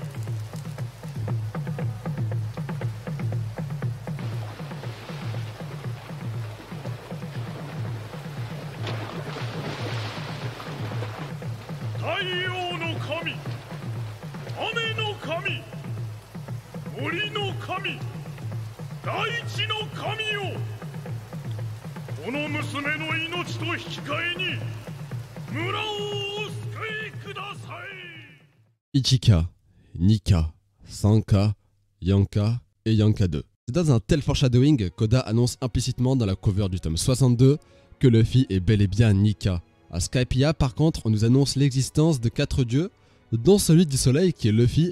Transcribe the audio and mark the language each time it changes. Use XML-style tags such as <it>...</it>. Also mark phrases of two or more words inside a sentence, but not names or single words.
<ja>太陽の神、雨の神、森の神、大地の神よ、この娘の命と引き換えに村をお救いください。</ja> <fr>Ichika, Nika, Sanka, Yanka et Yanka 2. C'est dans un tel foreshadowing qu'Oda annonce implicitement dans la cover du tome 62 que Luffy est bel et bien Nika. À Skypiea par contre on nous annonce l'existence de 4 dieux, dont celui du soleil qui est Luffy.</fr>